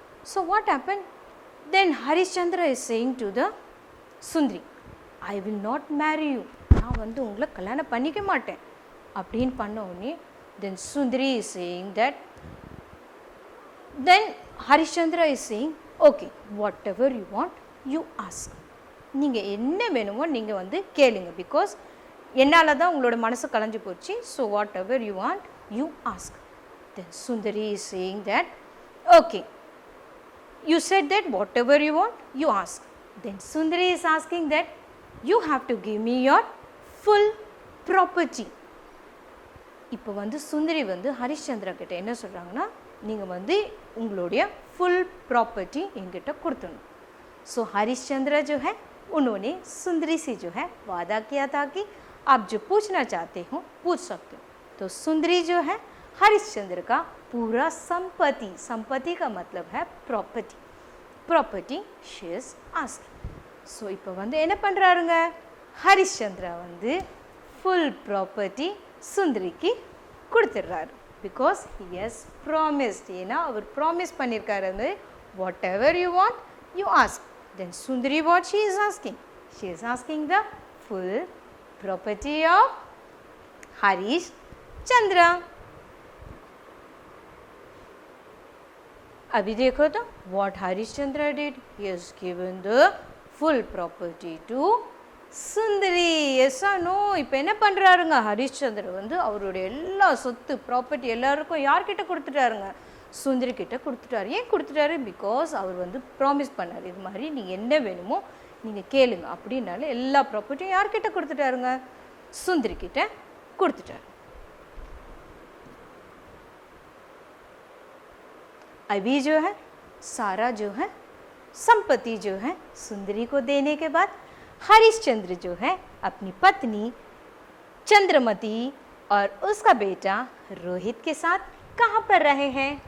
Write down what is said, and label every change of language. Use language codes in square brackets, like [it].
[en] so what happen then Harichandra is saying to the Sundari, I will not marry you, [ta] நான் வந்து உங்களை கல்யாணம் பண்ணிக்க மாட்டேன் அப்படின்னு பண்ண உடனே [en] then Sundari is saying that, then Harichandra is saying okay whatever you want you ask, [ta] நீங்கள் என்ன வேணுமோ நீங்கள் வந்து கேளுங்க, [en] because [ta] என்னால் தான் உங்களோட மனசு கலைஞ்சு போச்சு. [en] So whatever you want you ask. Then Sundari is saying that okay you said that whatever you want, you ask. Then Sundari is asking that you have to give me your full property. [ta] இப்போ வந்து சுந்தரி வந்து ஹரிஷ்சந்திரா கிட்ட என்ன சொல்கிறாங்கன்னா, நீங்கள் வந்து உங்களுடைய full ப்ராப்பர்टी என்கிட்ட கொடுத்துடணும். [hi] सो हरिश्चंद्र जो है उन्होंने सुंदरी से जो है वादा किया था कि आप जो पूछना चाहते हो पूछ सकते हो. तो सुंदरी जो है हरिश्चंद्र का पूरा संपत्ति, संपत्ति का मतलब है property, property [en] She is asking. [ta] So இப்போ வந்து என்ன பண்ணுறாருங்க, ஹரிஷ்சந்திரா வந்து full property சுந்தரிக்கு கொடுத்துட்றாரு. [en] Because he has promised. [ta] ஏன்னா அவர் ப்ராமிஸ் பண்ணியிருக்காரு, வந்து [en] Whatever you want you ask. Then Sundari what she is asking? She is asking the full property of Harish Chandra. [hi] अभी देखो तो [en] what Harish Chandra did. He has given the full property to Sundari. Yes or no? [ta] இப்போ என்ன பண்ணுறாருங்க, ஹரிஷ்சந்திர வந்து அவருடைய எல்லா சொத்து property எல்லாருக்கும் யார்கிட்ட கொடுத்துட்டாருங்க, சுந்தரி கிட்ட கொடுத்துட்டாரு. ஏன் கொடுத்துட்டாரு? பிகாஸ் அவர் வந்து ப்ராமிஸ் பண்ணார், இது மாதிரி நீங்கள் என்ன வேணுமோ நீங்கள் கேளுங்க அப்படின்னால எல்லா ப்ராப்பர்ட்டியும் யார்கிட்ட கொடுத்துட்டாருங்க, சுந்தரி கிட்ட கொடுத்துட்டாரு. [hi] अभी जो है सारा जो है संपत्ति जो है सुंदरी को देने के बाद हरिश्चंद्र जो है अपनी पत्नी चंद्रमती और उसका बेटा रोहित के साथ कहाँ पर रहे हैं?